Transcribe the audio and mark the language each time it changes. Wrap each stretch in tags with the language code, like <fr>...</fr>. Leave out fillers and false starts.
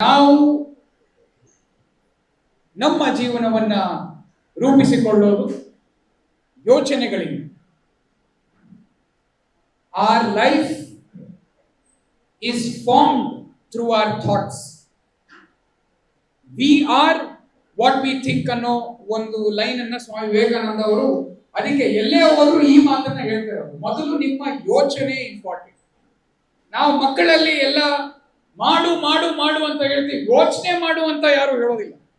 <kn>ನಾವು ನಮ್ಮ ಜೀವನವನ್ನ ರೂಪಿಸಿಕೊಳ್ಳೋದು ಯೋಚನೆಗಳಿಂದ.</kn> <en>Our life is formed through our thoughts. We are what we think</en> <kn>ಅನ್ನೋ ಒಂದು ಲೈನ್ ಅನ್ನ ಸ್ವಾಮಿ ವಿವೇಕಾನಂದ ಅವರು ಅದಕ್ಕೆ ಎಲ್ಲೇ ಹೋದ್ರು ಈ ಮಾತನ್ನ ಹೇಳ್ತಾರೆ. ಮೊದಲು ನಿಮ್ಮ ಯೋಚನೆ ಇಂಪಾರ್ಟೆಂಟ್. ನಾವು ಮಕ್ಕಳಲ್ಲಿ ಎಲ್ಲ ಮಾಡು ಮಾಡು ಮಾಡು ಅಂತ ಹೇಳ್ತೀವಿ, ಯೋಚನೆ ಮಾಡು ಅಂತ ಯಾರು ಹೇಳೋದಿಲ್ಲ.</kn>